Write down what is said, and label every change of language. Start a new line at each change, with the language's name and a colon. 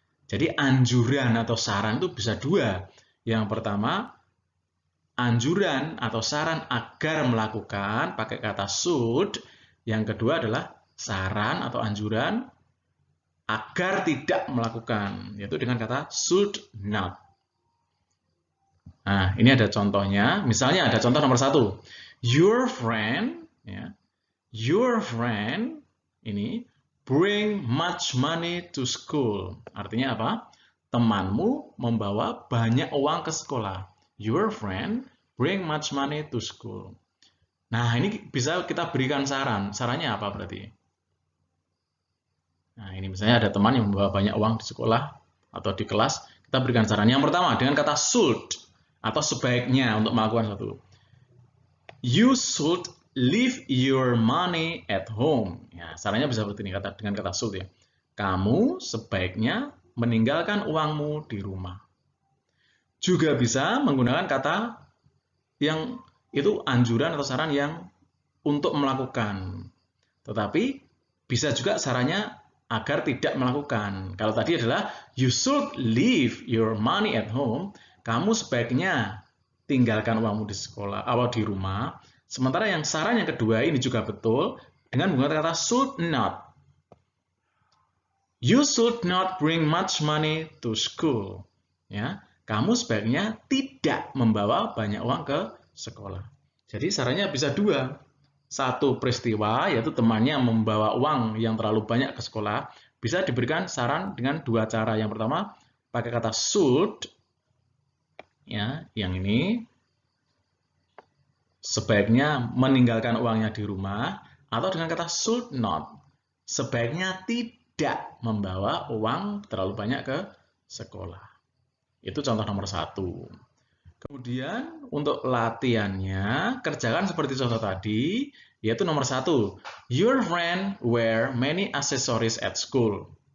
Indonesian: Jadi anjuran atau saran itu bisa dua. Yang pertama, anjuran atau saran agar melakukan pakai kata should. Yang kedua adalah saran atau anjuran agar tidak melakukan, yaitu dengan kata should not. Nah, ini ada contohnya. Misalnya ada contoh nomor 1.
English: Your friend, ya, your friend ini bring much money to school.
Indonesian: Artinya apa? Temanmu membawa banyak uang ke sekolah.
English: Your friend bring much money to school.
Indonesian: Nah, ini bisa kita berikan saran. Sarannya apa berarti? Nah, ini misalnya ada teman yang membawa banyak uang di sekolah atau di kelas. Kita berikan saran. Yang pertama dengan kata should atau sebaiknya untuk melakukan satu.
English: You should leave your money at home.
Indonesian: Ya, sarannya bisa seperti ini dengan kata should ya. Kamu sebaiknya meninggalkan uangmu di rumah. Juga bisa menggunakan kata yang itu anjuran atau saran yang untuk melakukan. Tetapi bisa juga sarannya agar tidak melakukan. Kalau tadi adalah
English: you should leave your money at home,
Indonesian: kamu sebaiknya tinggalkan uangmu di sekolah atau di rumah. Sementara yang saran yang kedua ini juga betul dengan menggunakan kata should not.
English: You should not bring much money to school.
Indonesian: Ya, kamu sebaiknya tidak membawa banyak uang ke sekolah. Jadi sarannya bisa dua. Satu peristiwa, yaitu temannya membawa uang yang terlalu banyak ke sekolah, bisa diberikan saran dengan dua cara. Yang pertama, pakai kata should, ya, yang ini, sebaiknya meninggalkan uangnya di rumah, atau dengan kata should not, sebaiknya tidak membawa uang terlalu banyak ke sekolah. Itu contoh nomor 1. Kemudian untuk latihannya, kerjakan seperti contoh tadi, yaitu nomor 1.
English: Your friend wear many accessories at school.